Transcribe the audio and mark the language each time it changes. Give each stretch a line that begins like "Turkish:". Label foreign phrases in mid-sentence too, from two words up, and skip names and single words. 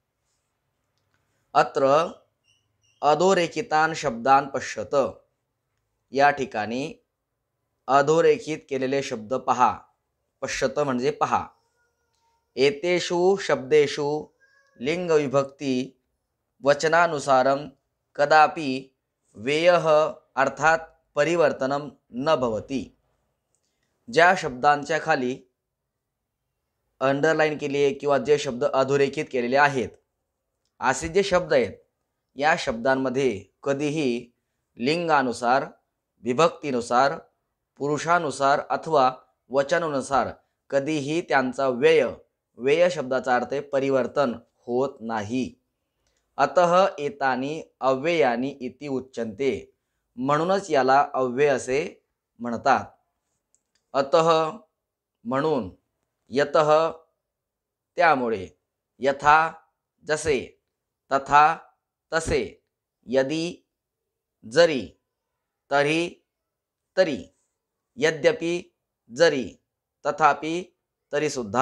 Sanskrit: अत्र अधोरेखितान शब्दान पश्यत.
Marathi: या ठिकाणी अधोरेखित केलेले शब्द पहा. पश्यत म्हणजे पहा.
Sanskrit: एतेषु शब्देषु लिंग विभक्ती वचनानुसारम कदापि व्ययः अर्थात परिवर्तनम न भवति.
Marathi: ज्या शब्दांच्या खाली अंडरलाईन केली आहे किंवा जे शब्द अधोरेखित केलेले आहेत, असे जे शब्द आहेत, या शब्दांमध्ये कधीही लिंगानुसार, विभक्तीनुसार, पुरुषानुसार अथवा वचनानुसार कधीही त्यांचा व्यय, व्यय शब्दाचा अर्थ आहे परिवर्तन, होत नाही.
Sanskrit: अतः एतानी अव्ययानी इति उच्यन्ते.
Marathi: म्हणूनच याला अव्यय असे म्हणतात. अतः म्हणून, यतः त्यामुळे, यथा जसे, तथा तसे, यदि जरी, तरी तरी, यद्यपि जरी, तथापि तरी सुद्धा.